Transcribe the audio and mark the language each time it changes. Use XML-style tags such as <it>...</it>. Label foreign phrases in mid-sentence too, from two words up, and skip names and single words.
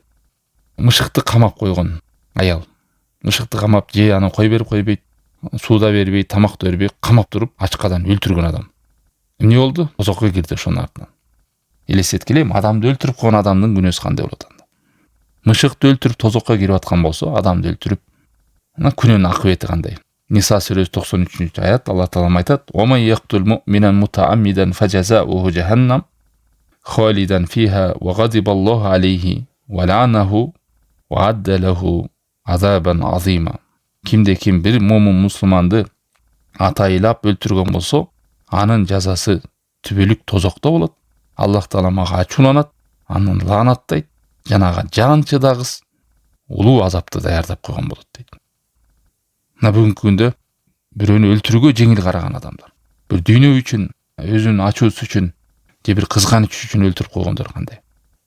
<ky>Мышыкты камап койгон аял. Мышыкты камап, же аны кой берип койбойт, сууда бербейт, тамакты бербей, камап туруп ачкадан өлтүргөн адам. Эмне болду? Тозокко кирди ошонун артынан. Элестеткиле, адамды өлтүрүп койгон адамдын күнөөсү кандай болот анда? Мышыкты өлтүрүп тозокко кирип аткан болсо, адамды өлтүрүп, мына күнөөнүн акыбети кандай? Ниса сүрөсү 93-аят Аллах Таалам айтат:</ky> <ar>"ومن يقتل مؤمنا متعمدا فجزاؤه جهنم خالدا فيها وغضب الله عليه ولعنه وأعد له عذابا عظيما."</ar> <ky>Кимде ким бир момун мусулманды атайлап өлтүргөн болсо, анын жазасы түбөлүк тозокто болот. Аллах Таалам ага ачууланат, анын лаанаттайт, жанага жанчыдагыс улуу азапты даярдап койгон болот дейт. Мына бүгүнкү күндө бирөөнү өлтүрүүгө жеңил караган адамдар, бир дүйнө үчүн, өзүнүн ачуусу үчүн, же бир кызганыч үчүн өлтүрүп койгондор кандай?</ky>